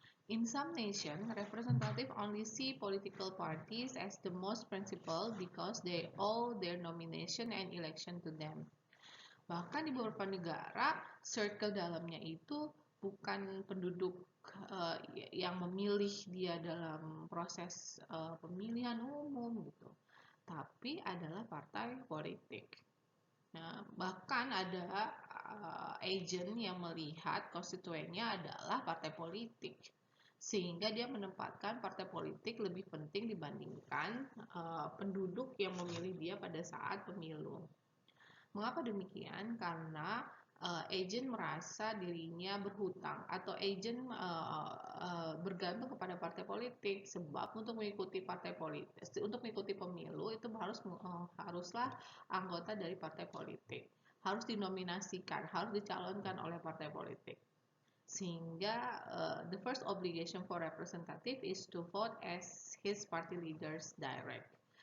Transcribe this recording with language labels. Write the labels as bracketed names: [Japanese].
[English] In some nations, representatives only see political parties as the most principled because they owe their nomination and election to them. [Indonesian] Bahkan di beberapa negara, circle dalamnya itu bukan penduduk yang memilih dia dalam proses pemilihan umum gitu, tapi adalah partai politik. Nah, bahkan ada agent yang melihat konstituennya adalah partai politik, sehingga dia menempatkan partai politik lebih penting dibandingkan penduduk yang memilih dia pada saat pemilu. Mengapa demikian? Karena agent merasa dirinya berhutang atau agent bergantung kepada partai politik, sebab untuk mengikuti partai politik, untuk mengikuti pemilu itu haruslah anggota dari partai politik, harus dinominasikan, harus dicalonkan oleh partai politik. [English] Sehingga the first obligation for representative is to vote as his party leaders direct.